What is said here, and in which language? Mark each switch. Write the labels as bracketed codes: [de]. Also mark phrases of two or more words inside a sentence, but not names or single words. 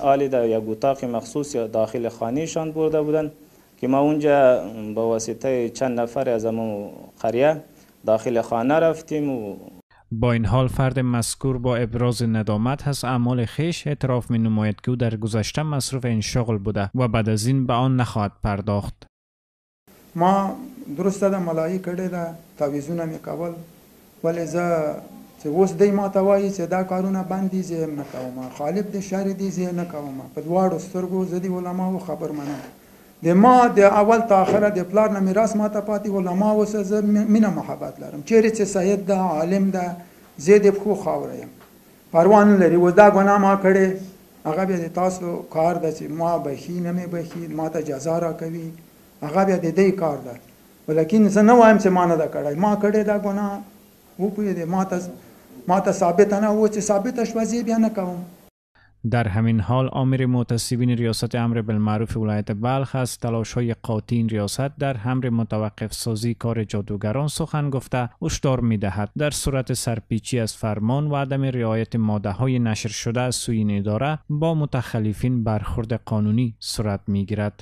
[fa] آلی در یک اتاق مخصوص یا داخل خانهشان برده بودن که ما اونجا با واسطه چند نفر از امون قریه داخل خانه رفتیم و با این حال فرد مذکور با ابراز ندامت از اعمال خویش اعتراف می نماید که او در گذشته مصروف این شغل بوده و بعد از این به آن نخواهد پرداخت. [ps] ما درسته ده ملایی کړی ده تعویضونه مې کول ولې زه چې اوس دی ما ته وایي چې دا کارونه بند دي زه نه کوم خالف د شر دي زه نه کوم په دواړو سترګو زه د علماو خبر منم د ما د اول تا اخره د پلار نه میراث ما ته پاتې علماو سره زه مینه محبت لرم چیرې چې سید ده عالم ده زه د پښو خاوره یم پروا نه لري اوس دا ګناه ما کړې هغه بیا د تاسو کار ده چې ما بخي نه مې بخي ما ته جزا راکوي هغه بیا د دې کار ده ولیکن زه نه وایم چې ما نه ده کړی ما کړې دا ګناه وپوهېدې ما ته ثابت نه و چې ثابته شوه زه بیا نه کوم. [fa] در همین حال آمر محتسبین ریاست امر بالمعروف ولایت بلخ از تلاش‌های قاطع این ریاست در امر متوقف سازی کار جادوگران سخن گفته هشدار می‌دهد در صورت سرپیچی از فرمان و عدم رعایت ماده‌های نشر شده از سوی این اداره با متخلفین برخورد قانونی صورت می‌گیرد.